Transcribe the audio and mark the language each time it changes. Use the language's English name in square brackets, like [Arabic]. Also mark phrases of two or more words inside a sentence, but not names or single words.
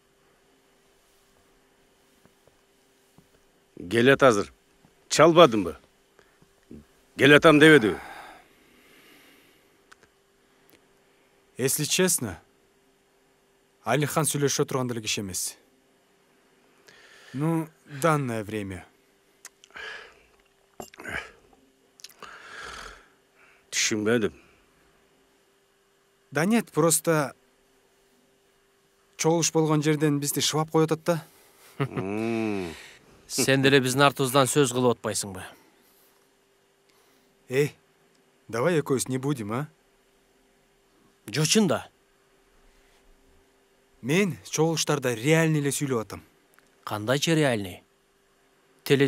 [Kyrgyz] Келет азыр. Чалбадымбы? Келетам дебедиби? [Russian] Если честно, [Kyrgyz] Алихан сүйлөшө турган деле киши эмес. [Russian] Данное время. [Kyrgyz] Түшүнбөдүм. [Russian] Да нет, просто [Kyrgyz] чогулуш болгон жерден бизди шыбап коюп атат да. Сен деле биздин артыбыздан сөз кылып атпайсыңбы? [Russian] Давай экөөбүз не будем, а? [Kyrgyz] Жочун да. Мен чогулуштарда реальный эле сүйлөп атам. Кандайча реальный?